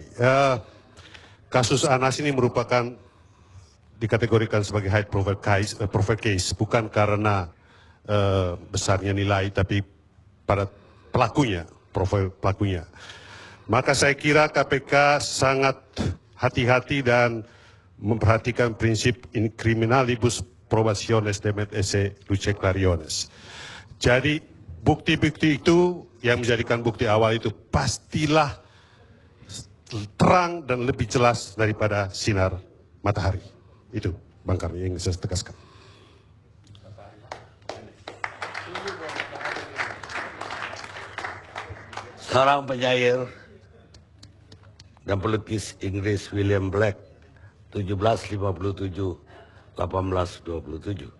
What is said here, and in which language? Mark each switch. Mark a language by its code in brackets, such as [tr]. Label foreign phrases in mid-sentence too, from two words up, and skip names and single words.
[id] Kasus Anas ini merupakan dikategorikan sebagai [en] high profile case, [id] bukan karena besarnya nilai, tapi pada pelakunya, profil pelakunya. Maka saya kira KPK sangat hati-hati dan memperhatikan prinsip [la] in criminalibus probationes demet esse luce clariones. [id] Jadi bukti-bukti itu yang menjadikan bukti awal itu pastilah terang dan lebih jelas daripada sinar matahari. Itu Bang Karni yang saya tegaskan. Seorang penyair dan pelukis Inggris William Blake 1757-1827